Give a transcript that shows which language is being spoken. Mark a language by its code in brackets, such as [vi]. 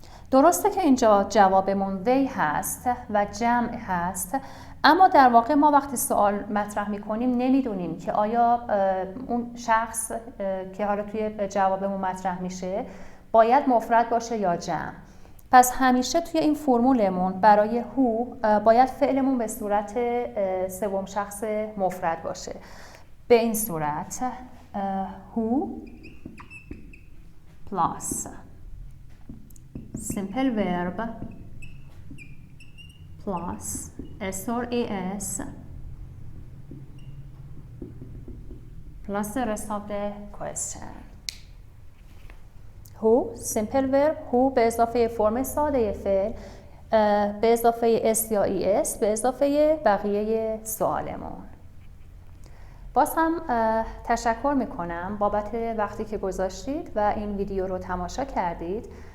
[fa] درسته که اینجا جوابمون they هست و جمع هست، اما در واقع ما وقتی سوال مطرح میکنیم نمیدونیم که آیا اون شخص که حالا توی جوابمون مطرح میشه باید مفرد باشه یا جمع. پس همیشه توی این فرمولمون برای هو باید فعلمون به صورت سوم شخص مفرد باشه. به این صورت [en] who plus simple verb plus s or es plus the rest of the question. who simple verb who [fa] به اضافه فرم ساده فعل به اضافه s یا es به اضافه بقیه سوالمون. باز هم تشکر میکنم بابت وقتی که گذاشتید و این ویدیو رو تماشا کردید.